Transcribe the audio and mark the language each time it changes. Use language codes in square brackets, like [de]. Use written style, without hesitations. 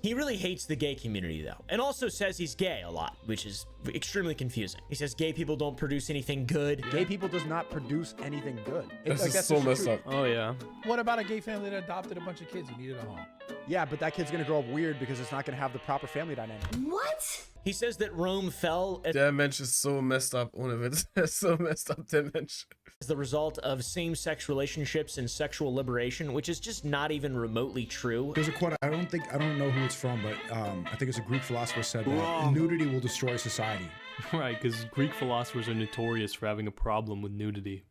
[en] He really hates the gay community though, and also says he's gay a lot, which is extremely confusing. He says gay people don't produce anything good. Gay people does not produce anything good. This is so messed up. Oh yeah. What about a gay family that adopted a bunch of kids who needed a home? Yeah, but that kid's gonna grow up weird because it's not gonna have the proper family dynamic. What? He says that Rome fell [de] Der Mensch ist [en] so messed up, [de] ohne Witz. Er ist so messed up, der Mensch. [en] as the result of same-sex relationships and sexual liberation, which is just not even remotely true. There's a quote, I don't know who it's from, but I think it's a Greek philosopher said that nudity will destroy society. Right, because Greek philosophers are notorious for having a problem with nudity.